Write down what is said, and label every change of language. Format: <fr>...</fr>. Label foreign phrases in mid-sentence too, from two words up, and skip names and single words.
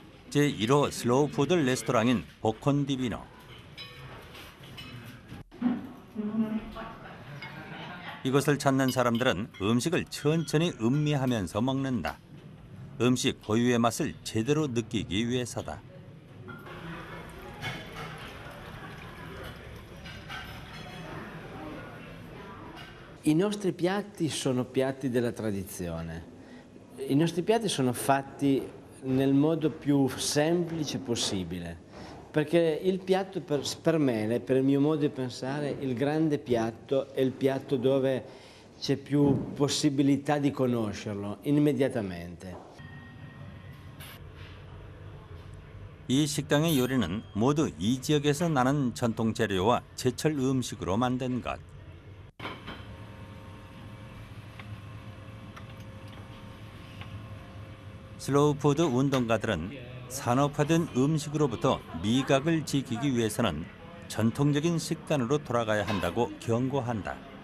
<ko>제1호 슬로우 푸드 레스토랑인 보콘 디비노. 이곳을 찾는 사람들은 음식을 천천히 음미하면서 먹는다. 음식 고유의 맛을 제대로 느끼기 위해서다.</ko> <it>I nostri piatti sono piatti della tradizione. I nostri piatti sono fatti nel modo più semplice possibile, perché il piatto per me, per il mio modo di pensare, il grande piatto è il piatto dove c'è più possibilità di conoscerlo immediatamente.</it> <ko>이 식당의 요리는 모두 이 지역에서 나는 전통 재료와 제철 음식으로 만든 것. 슬로우 푸드 운동가들은 산업화된 음식으로부터 미각을 지키기 위해서는 전통적인 식단으로 돌아가야 한다고 경고한다.</ko>